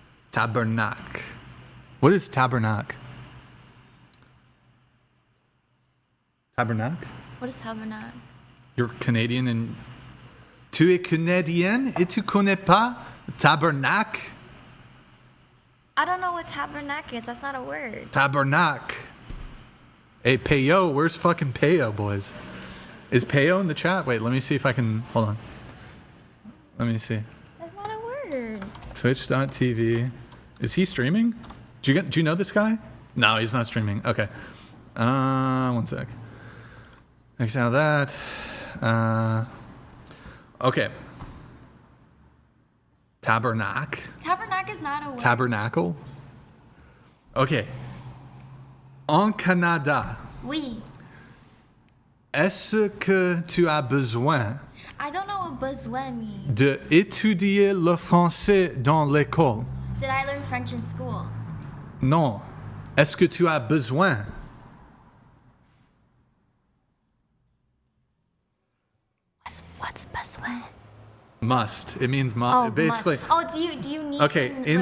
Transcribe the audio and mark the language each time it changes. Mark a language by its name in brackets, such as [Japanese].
[English] Tabernacle. What is tabernacle? Tabernacle? What is tabernacle? You're Canadian and... [French] Tu es Canadienne et tu connais pas tabernacle? [English] I don't know what tabernacle is. That's not a word. Tabernacle. Hey, Payo, where's fucking Payo, boys? Is Payo in the chat? Wait, let me see if I can... Hold on. Let me see. That's not a word. Twitch.tv. Is he streaming? Do you know this guy? No, he's not streaming. Okay. One sec. Next out of that. Okay. Tabernacle. Tabernacle is not a word. [French] Tabernacle. Okay. En Canada, Oui. est-ce que tu as besoin [English] I don't know what besoin means. [French] de étudier le français dans l'école? [English] Did I learn French in school? [French] Non. Est-ce que tu as besoin? [English] What's besoin? Must. It means Oh, basically. must. Oh, do you need Okay, to in learn-